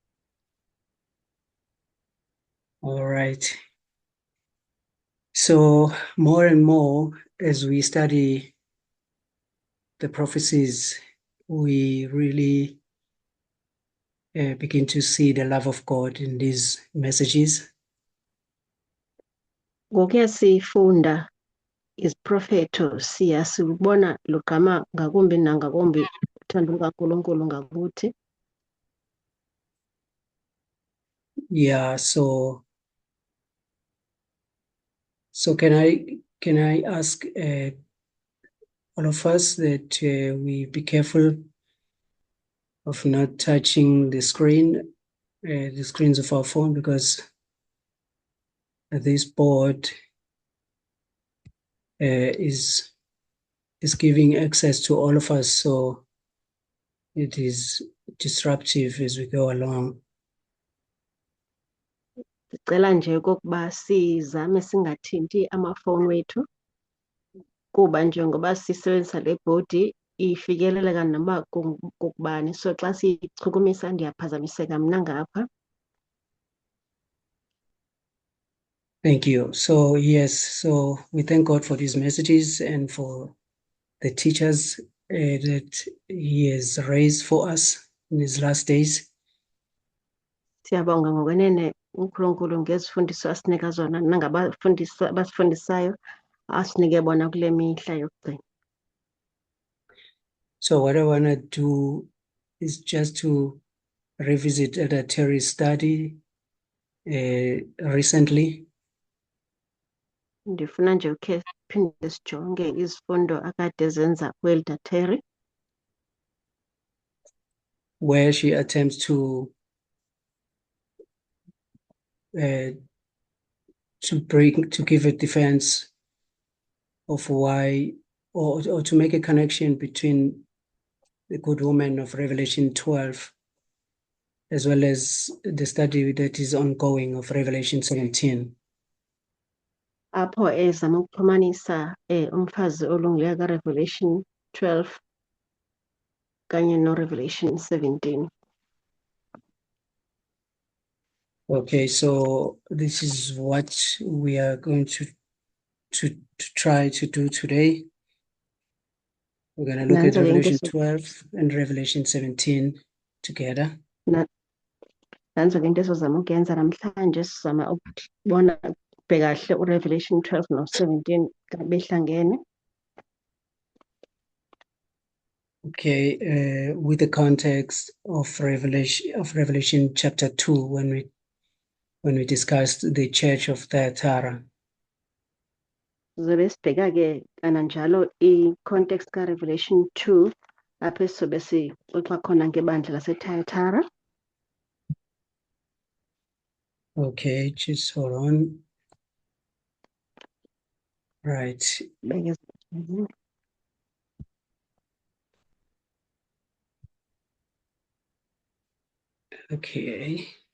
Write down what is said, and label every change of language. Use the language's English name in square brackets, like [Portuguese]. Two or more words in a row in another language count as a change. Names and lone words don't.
[English] All right. So more and more as we study the prophecies, we really begin to see the love of God in these messages. [Xhosa] Ngokuya sifunda isiprofetho siyasibona logama ngakumbi nangakumbi uthando lukaNkulunkulu ngakuthi. [English] Yeah, so can I ask all of us that we be careful of not touching the screens of our phone, because this board is giving access to all of us, so it is disruptive as we go along. [Xhosa] Sicela nje ukuba sizame singathinti amafoni wethu kuba njengoba sisebenzisa le board ifikeleleka noma kokubani, so xa sichukumisa ndiyaphazamiseka mna ngapha. [English] Thank you. So yes, so we thank God for these messages and for the teachers that he has raised for us in these last days. [Xhosa] Siyabonga ngokwenene uNkulunkulu ngezifundiso asinika zona nangabafundisi abasifundisayo asinike bona kule mihla yokugcina. [English] So what I want to do is just to revisit Elder Terry's study recently. [Xhosa] Ndifuna nje ukhe phinde sijonge izifundo akade zenza uElder Terry [English] where she attempts to give a defense of why, or to make a connection between the good woman of Revelation 12 as well as the study that is ongoing of Revelation 17. [Xhosa] apho ezama ukuxhumanisa umfazi olungileyo kaRevelation 12 kanye noRevelation 17. [English] Okay, so this is what we are going to try to do today. We're going to look at [Zulu] Nanzo-ke into [English] Revelation eso- 12 and Revelation 17 together. [Zulu] nanzo-ke into esizama ukuyenza namhlanje sizama ukubona bheka kahle uRevelation 12 no-17 behlangene. [English] Okay, with the context of Revelation chapter 2 when we discussed the church of Thyatira. [Zulu] Zobe sibheka-ke kananjalo i-context ka-Revelation 2 lapho esizobe sixoxa khona ngebandla laseThyatira. [English] Okay, just hold on. Right. Beke- Okay.